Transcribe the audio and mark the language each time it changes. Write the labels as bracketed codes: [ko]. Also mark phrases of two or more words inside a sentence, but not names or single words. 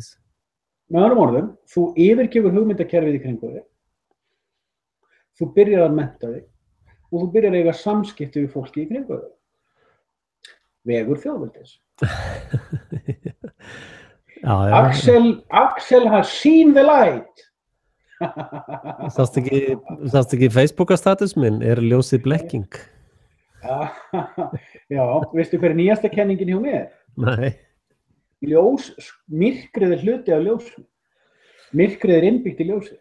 [is] Með öðrum orðum, þú yfirgefur hugmyndakerfið í kringu þig, þú byrjar að mennta þig og þú byrjar að eiga samskipti við fólki í kringu þig. Vegur þjóðveldis. [en] Axel has seen the light. [is] Sást ekki Facebook-status minn, er ljósið blekking? Já, veistu hver er nýjasta kenningin hjá mér? Nei. Myrkrið er hluti af ljósum. Myrkrið er innbyggt í ljósið.